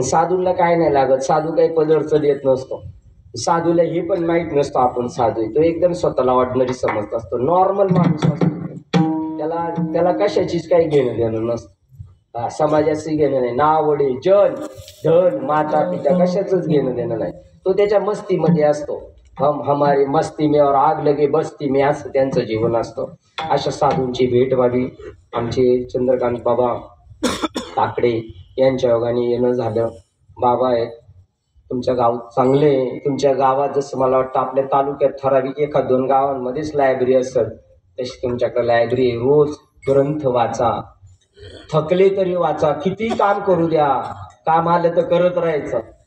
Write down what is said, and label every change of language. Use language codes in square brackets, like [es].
[mr] साधूला काय नाही लागत, साधू काही पदरचं देत नसतो. साधूला हे पण माहीत नसतं आपण साधू आहे. तो एकदम स्वतःला ऑर्डिनरी समजत असतो, नॉर्मल माणूस असतो. त्याला कशाचीच काही घेणं देणं नसतं. समाजाचं घेणं नाही, नावडे जन धन माता पिता कशाचंच घेणं देणं नाही. तो त्याच्या मस्तीमध्ये असतो. [hi] हमारी मस्ती में और आग लगे बस्ती में, [mr] असं त्यांचं जीवन असतं. अशा साधूंची भेट व्हावी. आमचे चंद्रकांत बाबा काकडे यांच्या योगाने येणं झालं. बाबा आहेत, तुमच्या गाव चांगले. तुमच्या गावात जसं मला वाटतं आपल्या तालुक्यात ठराविक 1-2 गावांमध्येच लायब्ररी असेल, तशी तुमच्याकडे लायब्ररी. रोज ग्रंथ वाचा, थकले तरी वाचा, किती काम करू द्या, काम आलं तर करत राहायचं.